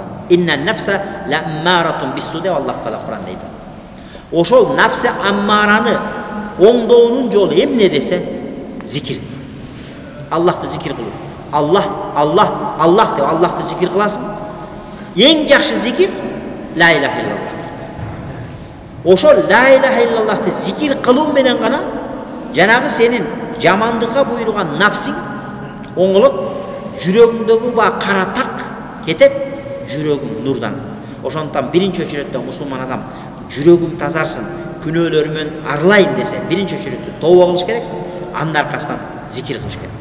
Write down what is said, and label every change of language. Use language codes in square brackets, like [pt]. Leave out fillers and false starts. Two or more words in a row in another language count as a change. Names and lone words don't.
[ar] إن النفس لأمارة بالسوء [ky] деп Аллах Таала Куранда айтат. Ошол нафсы аммараны оңдоонун жолу эмне десе, зикир. Аллахты зикир кылуу. Аллах, Аллах, Аллах деп Аллахты зикир кыласың. Эң жакшы зикир [ar] لا إله إلا الله. [ky] Ошол [ar] لا إله إلا الله [ky] зикир кылуу менен гана жанагы сенин жамандыкка буйруган нафсиң оңолот, жүрөгүңдөгү ба кара так кетет, жүрөгүң нурдан. Ошондуктан биринчи өчүрөттө мусулман адам жүрөгүм тазарсын, күнөөлөрүмөн арылайын десе, биринчи өчүрөттө тобо кылыш керек, анын аркасынан зикир кылыш керек.